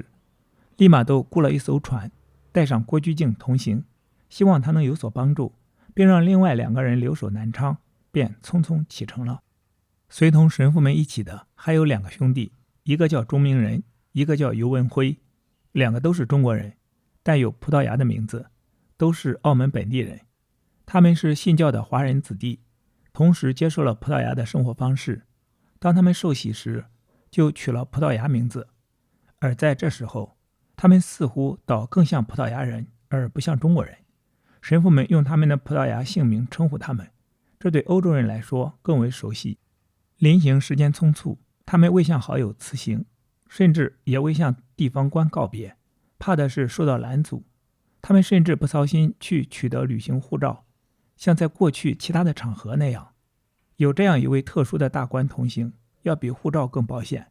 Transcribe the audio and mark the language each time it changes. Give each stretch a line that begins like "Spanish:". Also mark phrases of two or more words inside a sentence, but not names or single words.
Chinese: 利瑪竇雇了一艘船，帶上郭居敬同行，希望他能有所幫助，並讓另外2個人留守南昌，便匆匆啟程了。隨同神父們一起的還有2個兄弟，一個叫鍾明仁，一個叫尤文輝，2個都是中國人，帶有葡萄牙的名字，都是澳門本地人。他們是信教的华人子弟，同時接受了葡萄牙的生活方式。當他們受洗時，就取了葡萄牙名字，而在這時候，他們似乎倒更像葡萄牙人，而不像中國人。神父們用他们的葡萄牙姓名稱呼他們，這對歐洲人來說更為熟悉。臨行時間匆促，他們未向好友辭行，甚至也未向地方官告別，怕的是受到攔阻。他們甚至不操心去取得旅行護照，像在過去其他的場合那樣，有這樣一位特殊的大官同行，要比護照更保險。